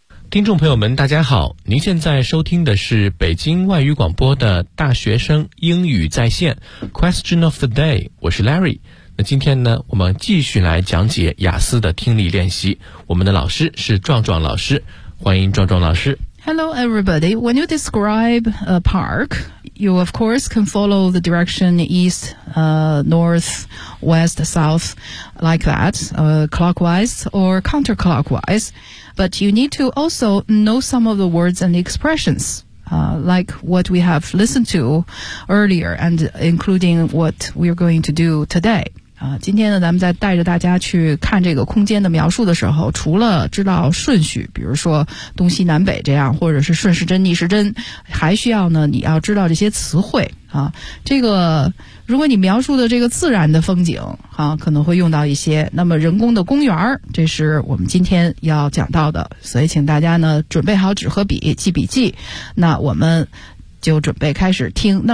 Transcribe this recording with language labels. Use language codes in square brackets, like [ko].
[zh] 听众朋友们大家好，您现在收听的是北京外语广播的大学生英语在线 Question of the day， 我是 Larry。那今天呢，我们继续来讲解雅思的听力练习。我们的老师是壮壮老师，欢迎壮壮老师。 [en] Hello everybody. When you describe a park, you of course can follow the direction east, north, west, south, like that, clockwise or counterclockwise. But you need to also know some of the words and expressions. Like what we have listened to earlier and including what we're going to do today. [zh] 今天呢咱们在带着大家去看这个空间的描述的时候，除了知道顺序，比如说东西南北这样，或者是顺时针逆时针，还需要呢你要知道这些词汇。这个如果你描述的这个自然的风景可能会用到一些，那么人工的公园，这是我们今天要讲到的，所以请大家呢准备好纸和笔记笔记，那我们就准备开始听。